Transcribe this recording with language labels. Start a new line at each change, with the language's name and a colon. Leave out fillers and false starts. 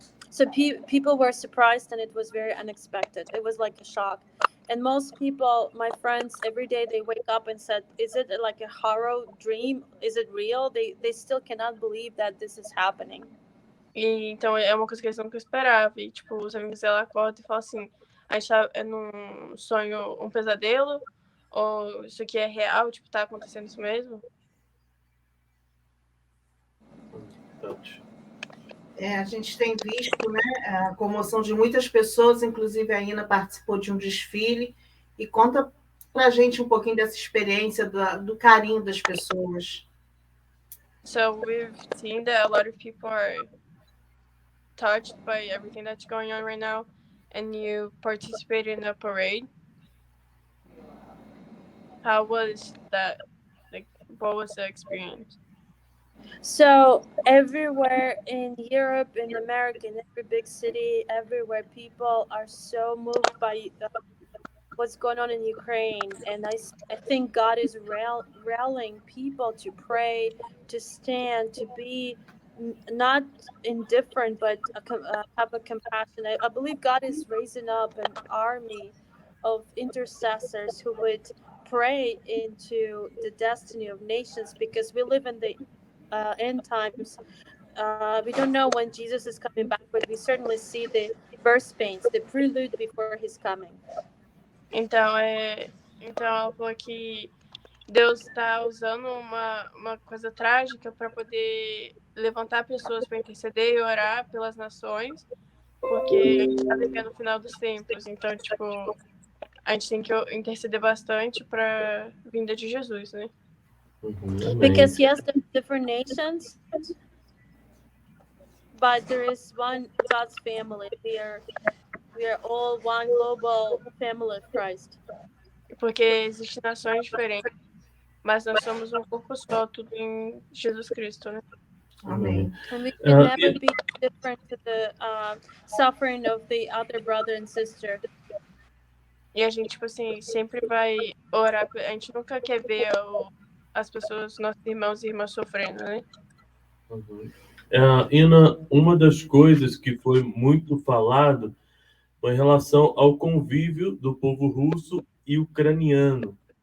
English: So people were surprised, and it was very unexpected. It was like a shock. And most people, my friends, every day they wake up and said, "Is it like a horror dream? Is it real?" They still cannot believe that this is happening.
Portuguese: E então é uma coisa que eles nunca esperavam. E, tipo, os amigos dela acordam e falam assim: a gente tá num sonho, um pesadelo? Ou isso aqui é real? Tipo, tá acontecendo isso mesmo? A gente tem visto, né, a comoção de muitas pessoas, inclusive a Ina participou de um desfile, e conta para a gente um pouquinho dessa experiência do carinho das pessoas.
English: So we've seen that a lot of people are touched by everything that's going on right now, and you participated in a parade. How was that? Like, what was the experience? So everywhere in Europe, in America, in every big city, everywhere, people are so moved by what's going on in Ukraine, and I think God is rallying people to pray, to stand, to be not indifferent, but have a compassion. I believe God is raising up an army of intercessors who would pray into the destiny of nations, because we live in the end times. We don't know when Jesus is coming back, but we certainly see the birth pains, the prelude before his coming.
Portuguese: Então, então ela falou que Deus está usando uma coisa trágica para poder levantar pessoas para interceder e orar pelas nações, porque a gente está vivendo o final dos tempos. Então, tipo, a gente tem que interceder bastante para a vinda de Jesus, né?
English: Because yes, there's different nations, but there is one God's family. We are all one global family of Christ.
Portuguese: Porque existem nações diferentes, mas nós somos um corpo só, tudo em Jesus Cristo, né? Amém.
English: And we can never be different to the suffering of the other brother and sister.
Portuguese: E a gente, tipo assim, sempre vai orar. A gente nunca quer ver as pessoas, nossos irmãos e irmãs sofrendo, né? Ina, uma das coisas que foi muito falado foi em relação ao convívio do povo russo e ucraniano.